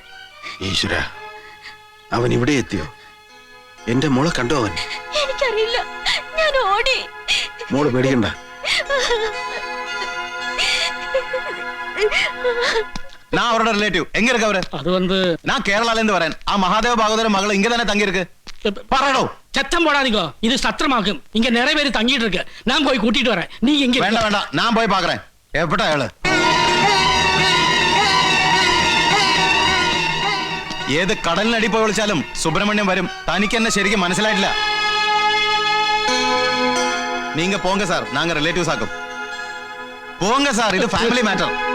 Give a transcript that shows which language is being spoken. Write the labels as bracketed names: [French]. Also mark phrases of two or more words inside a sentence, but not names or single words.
[Malayalam] ഈശ്വര, അവൻ ഇവിടെ എത്തിയോ? എന്റെ മോളെ കണ്ടോ അവൻ? എനിക്കറിയില്ല, ഞാൻ ഓടി. മോള് പേടിക്കണ്ട. [Tamil] நான் அவரோட ரிலேட்டிவ். எங்க இருக்கு அவரு? அது வந்து நான் கேரளால இருந்து வரேன். ஆ மகாதேவ பாகவதர் மகள் இங்க தானே தங்கி இருக்கு. பாருடோ. சத்தம் போடாதீங்க, இது சத்திரமாகும். இங்க நிறைய பேர் தங்கிட்டு இருக்கு. நான் போய் கூட்டிட்டு வரேன். நீங்க எங்க? வேண்டாம், நான் போய் பாக்குறேன். [Malayalam] എവിടെ അയാള്? ഏത് കടലിനടി പോയി വിളിച്ചാലും സുബ്രഹ്മണ്യം വരും. തനിക്ക് എന്നെ ശരിക്കും മനസ്സിലായിട്ടില്ല. [Tamil] நீங்க போங்க சார், நாங்க ரிலேட்டிவ்ஸ் ஆக்கும். போங்க சார், இது [English] family matter.